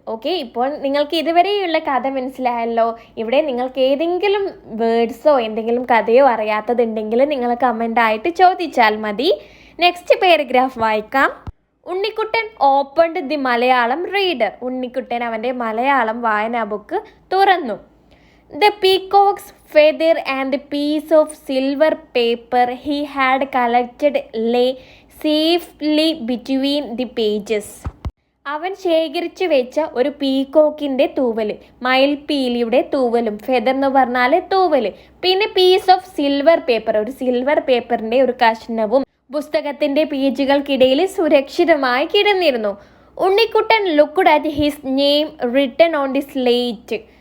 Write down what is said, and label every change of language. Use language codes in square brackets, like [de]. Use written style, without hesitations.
[ml] Okay, ഇപ്പോൾ നിങ്ങൾക്ക് ഇതുവരെയുള്ള കഥ മനസ്സിലായല്ലോ. ഇവിടെ നിങ്ങൾക്ക് ഏതെങ്കിലും വേർഡ്സോ എന്തെങ്കിലും കഥയോ അറിയാത്തതുണ്ടെങ്കിൽ നിങ്ങൾ കമൻ്റായിട്ട് ചോദിച്ചാൽ മതി. നെക്സ്റ്റ് പാരഗ്രാഫ് വായിക്കാം. [en] Unnikuttan opened the Malayalam reader. [ml] Unnikuttan അവൻ്റെ മലയാളം വായനാ ബുക്ക് തുറന്നു. [en] The peacock's feather and the piece of silver paper he had collected lay safely between the pages. [ml] അവൻ ശേഖരിച്ചു വെച്ച ഒരു പീകോക്കിൻ്റെ തൂവൽ, മയിൽപീലിയുടെ തൂവലും, ഫെദർ എന്ന് പറഞ്ഞാൽ തൂവൽ, പിന്നെ പീസ് ഓഫ് സിൽവർ പേപ്പർ, ഒരു സിൽവർ പേപ്പറിൻ്റെ ഒരു കഷ്ണവും പുസ്തകത്തിൻ്റെ പേജുകൾക്കിടയിൽ സുരക്ഷിതമായി കിടന്നിരുന്നു. [en] Unnikuttan looked at his name written on the slate.